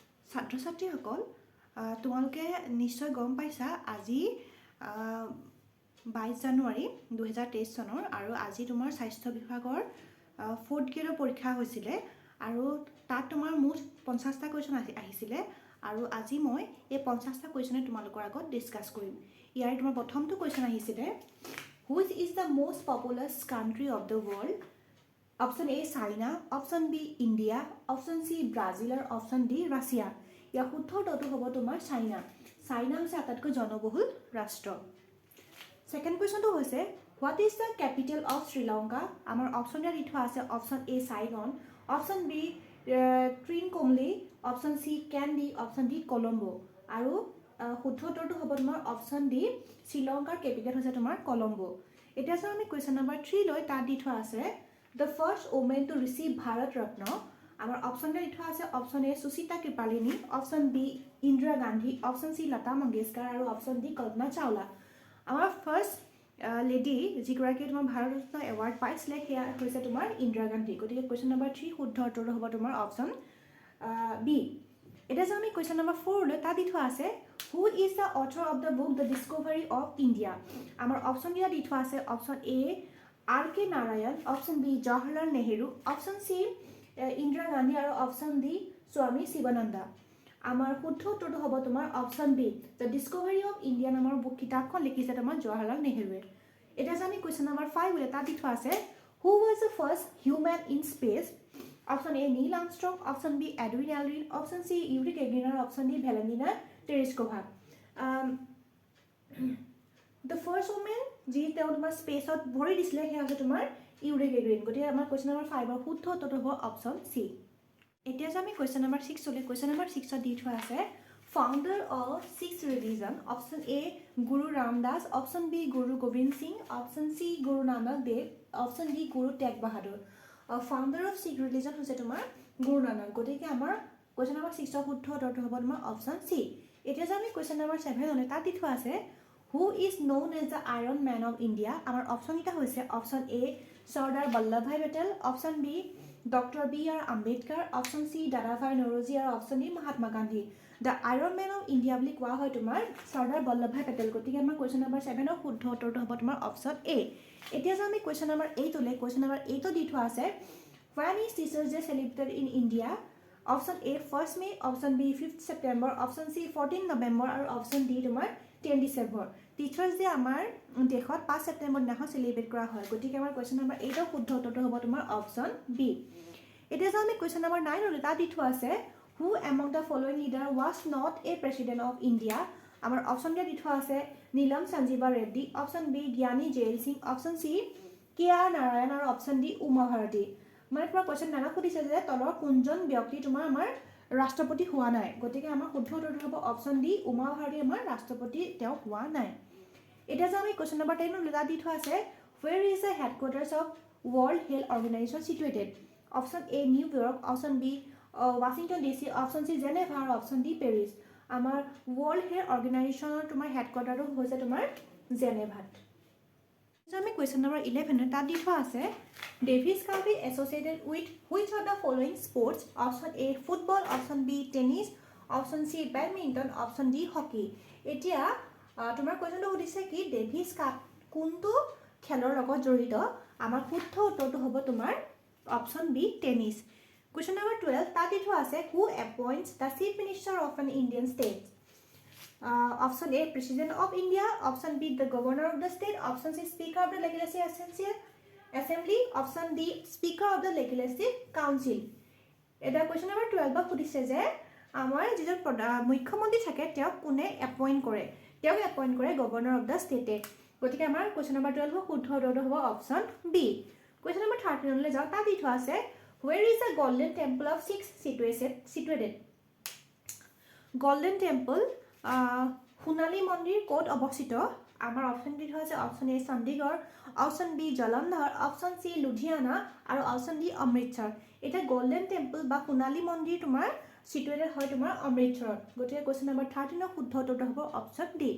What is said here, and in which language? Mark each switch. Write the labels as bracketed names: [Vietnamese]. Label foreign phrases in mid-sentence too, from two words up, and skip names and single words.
[Assamese] ছাত্ৰ ছাত্ৰীসকল তোমালোকে নিশ্চয় গম পাইছা আজি 22 জানুৱাৰী 2023 চনৰ আৰু আজি তোমাৰ স্বাস্থ্য বিভাগৰ 4th গ্ৰেডৰ পৰীক্ষা হৈছিলে আৰু তাত তোমাৰ মুঠ 50টা কুৱেশ্যন আহিছিলে আৰু আজি মই এই 50টা কুৱেশ্যনে তোমালোকৰ আগত ডিছকাছ কৰিম। ইয়াৰে তোমাৰ প্ৰথমটো কুৱেশ্যন আহিছিলে [English] Which is the most populous country of the world? Option A China, option B India, option C Brazil or option D Russia. [Assamese] ইয়াৰ শুদ্ধ উত্তৰটো হ'ব তোমাৰ চাইনা। চাইনা হৈছে আটাইতকৈ জনবহুল ৰাষ্ট্ৰ। [English] second question হৈছে What is the capital of Sri Lanka? [Assamese] আমাৰ অপশ্যন ইয়াত দি থোৱা আছে অপশ্যন A Saigon, অপশ্যন B Trincomalee, অপশ্যন C Kandy, অপশ্যন D Colombo আৰু শুদ্ধ উত্তৰটো হ'ব তোমাৰ অপশ্যন ডি শ্ৰীলংকাৰ কেপিটেল হৈছে তোমাৰ কলম্বো। এতিয়া চাওঁ আমি [English] question number [Assamese] 3 লৈ তাত দি থোৱা আছে [English] The first woman to receive Bharat Ratna. [Assamese] আমাৰ অপশ্যনটা দি থোৱা আছে অপশ্যন এ সুচিতা কৃপালিনী, অপশ্যন বি ইন্দিৰা গান্ধী, অপশ্যন চি লতা মংগেশকাৰ আৰু অপশ্যন ডি কল্পনা চাওলা। আমাৰ [English] first lady [Assamese] যিগৰাকী তোমাৰ ভাৰত ৰত্ন এৱাৰ্ড পাইছিলে সেয়া হৈছে তোমাৰ ইন্দিৰা গান্ধী। গতিকে [English] question number [Assamese] 3 শুদ্ধ উত্তৰটো হ'ব তোমাৰ অপশ্যন বি। এতিয়া যে আমি [English] question number [Assamese] 4 লৈ তাত দি থোৱা আছে [English] Who is the author of the book The Discovery of India? [Assamese] আমাৰ অপশ্যন দিয়া দি থোৱা আছে অপশ্যন এ R.K. নাৰায়ণ, অপশ্যন বি জৱাহৰলাল নেহেৰু, অপশ্যন চি ইন্দিৰা গান্ধী আৰু অপশ্যন ডি স্বামী শিৱানন্দা। আমাৰ শুদ্ধ উত্তৰটো হ'ব তোমাৰ অপশ্যন বি দ্য ডিস্কভাৰী অফ ইণ্ডিয়া নামৰ কিতাপখন লিখিছে তোমাৰ জৱাহৰলাল নেহেৰুৱে। এতিয়া যে আমি [English] question number [Assamese] 5 বুলি তাত দি থোৱা আছে [English] Who was the first human in space? [Assamese] অপশ্যন এ নীল আৰ্মষ্ট্ৰং, অপশ্যন বি এডুইন এলড্ৰিন, অপশ্যন চি ইউৰি গেগৰিন আৰু অপশ্যন ডি ভেলেণ্টিনা টেৰেস্কোভা। [English] The first woman [Assamese] যি তেওঁ তোমাৰ স্পেচত ভৰি দিছিলে সেয়া হৈছে তোমাৰ ইউৰি গেগৰিন। গতিকে আমাৰ [English] question number [Assamese] 5ৰ শুদ্ধ উত্তৰটো হ'ব অপশ্যন চি। এতিয়া যে আমি [English] question number [Assamese] 6 চলি [English] question number [Assamese] 6ত দি থোৱা আছে [English] founder of Sikh religion, [Assamese] অপশ্যন এ গুৰু ৰামদাস, অপশ্যন বি গুৰু গোবিন্দ সিং, অপশ্যন চি গুৰু নানক দেৱ, অপশ্যন ডি গুৰু টেগ বাহাদুৰ। [English] Founder of Sikh religion [Assamese] হৈছে তোমাৰ [English] গুৰু নানক। [Assamese] গতিকে আমাৰ [English] question number [Assamese] 6ৰ শুদ্ধ উত্তৰটো হ'ব তোমাৰ অপশ্যন চি। এতিয়া যে আমি [English] question number [Assamese] 7 লৈ তাত দি থোৱা আছে [English] Who is known as the Iron Man of India? [Assamese] আমাৰ অপশ্যনকেইটা হৈছে অপশ্যন এ চৰ্দাৰ বল্লভভাই পেটেল, অপশ্যন বি ডক্টৰ বি আৰ আম্বেদকাৰ, অপশ্যন চি দাদাভাই নৰোজী আৰু অপশ্যন ডি মহাত্মা গান্ধী। [English] The Iron Man of India [Assamese] বুলি কোৱা হয় তোমাৰ [English] চৰ্দাৰ বল্লভভাই পেটেল। [Assamese] গতিকে আমাৰ [English] question number [Assamese] 7ৰ শুদ্ধ উত্তৰটো হ'ব তোমাৰ অপশ্যন এ। এতিয়া যে আমি [English] question number [Assamese] 8 লৈ [English] question number [Assamese] 8ত দি থোৱা আছে [English] When is Teachers Day celebrated in India? option A 1st May, option B 5th September, option C 14 November আৰু option D তোমাৰ 10 December। [Assamese] টিচাৰ্ছ ডে আমাৰ দেশত 5 ছেপ্টেম্বৰ দিনাখন চেলিব্ৰেট কৰা হয়। গতিকে আমাৰ [English] question number [Assamese] 8ৰ শুদ্ধ উত্তৰটো হ'ব তোমাৰ অপশ্যন বি। এতিয়া যে আমি [English] question number 9 [Assamese] লৈ তাত দি থোৱা আছে [English] Who among the following leader was not a president of India? [Assamese] আমাৰ অপশ্যন দি থোৱা আছে নীলম সঞ্জীৱা ৰেড্ডি, অপশ্যন বি জ্ঞানী জেইল সিং, অপশ্যন চি কে আৰ নাৰায়ণ আৰু অপশ্যন ডি উমা ভাৰতী। মানে তোমাৰ কুৱেশ্যন 9 সুধিছে যে তলৰ কোনজন ব্যক্তি তোমাৰ আমাৰ ৰাষ্ট্ৰপতি হোৱা নাই। গতিকে আমাৰ শুদ্ধ উত্তৰটো হ'ব অপশ্যন ডি উমা ভাৰতী আমাৰ ৰাষ্ট্ৰপতি তেওঁ হোৱা নাই। এতিয়া যে আমি [English] question number [Assamese] 10 লৈ তাত দি থোৱা আছে [English] Where is the headquarters of World Health Organization situated? [Assamese] অপশ্যন এ নিউয়ৰ্ক, অপশ্যন বি ৱাশ্বিংটন DC, অপশ্যন চি জেনেভা আৰু অপশ্যন ডি পেৰিছ। আমাৰ ৱৰ্ল্ড হেল্থ অৰ্গেনাইজেশ্যনৰ তোমাৰ হেডকোৱাৰ্টাৰটো হৈছে তোমাৰ জেনেভাত। [English] আমি question number 11 [Assamese] তাত দি থোৱা আছে [English] Davis Cup is associated with which of the following sports? [Assamese] অপশ্যন এ ফুটবল, অপশ্যন বি টেনিছ, অপশ্যন চি বেডমিণ্টন, অপশ্যন ডি হকী। এতিয়া তোমাৰ কুৱেশ্যনটো সুধিছে কি ডেভিছ কাপ কোনটো খেলৰ লগত জড়িত? আমাৰ শুদ্ধ উত্তৰটো হ'ব তোমাৰ অপশ্যন বি টেনিছ। [English] question number 12 [Assamese] তাত দি থোৱা আছে [English] Who appoints the Chief Minister of an Indian state? option A President of India, option B the Governor of the State, option C Speaker of the Legislative Assembly, option D Speaker of the Legislative Council. [Assamese] এতিয়া [English] question number [Assamese] 12 সুধিছে যে আমাৰ যিজন মুখ্যমন্ত্ৰী থাকে তেওঁক কোনে এপইণ্ট কৰে? তেওঁক এপইণ্ট কৰে [English] governor of the state. [Assamese] গতিকে আমাৰ [English] question number [Assamese] 12 শুদ্ধ উত্তৰটো হ'ব অপশ্যন বি। [English] question number [Assamese] 13 লৈ যাওঁ তাত দি থোৱা আছে [English] Where is the Golden Temple of Sikhs situated? [Assamese] Golden Temple সোণালী মন্দিৰ ক'ত অৱস্থিত? আমাৰ অপশ্যন দি থোৱা আছে অপশ্যন এ চণ্ডীগড়, অপশ্যন বি জলন্ধৰ, অপশ্যন চি লুধিয়ানা আৰু অপশ্যন ডি অমৃতসৰ। এতিয়া গল্ডেন টেম্পল বা সোণালী মন্দিৰ তোমাৰ চিটুৱেটেড হয় তোমাৰ অমৃতসৰত। গতিকে [English] question number [Assamese] 13ৰ শুদ্ধ উত্তৰটো হ'ব অপশ্যন ডি।